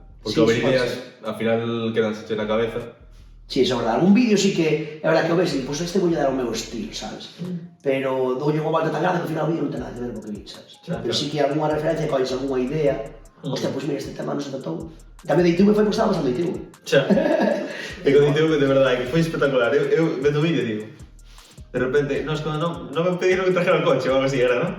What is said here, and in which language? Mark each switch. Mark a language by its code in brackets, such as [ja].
[gl] Porque o ver ideas, al final quedanse na cabeza. Sí, eso é verdade. Algún vídeo sí que é verdade que o ves e pois este vou dar o meu estilo, sabes? Pero doulle unha volta tan grande que ao final o vídeo non ten nada que ver co que vi, sabes? Pero sí que algunha referencia, colles algunha idea. Hostia, pois mira, este tema non se tratou. Tamén de ITV foi porque estaba pasando ITV. Xa. E con ITV de verdade, que foi espectacular. Eu vendo o vídeo digo, [es] De repente, no, es cuando no me pidieron que trajera el coche o algo así era, ¿no?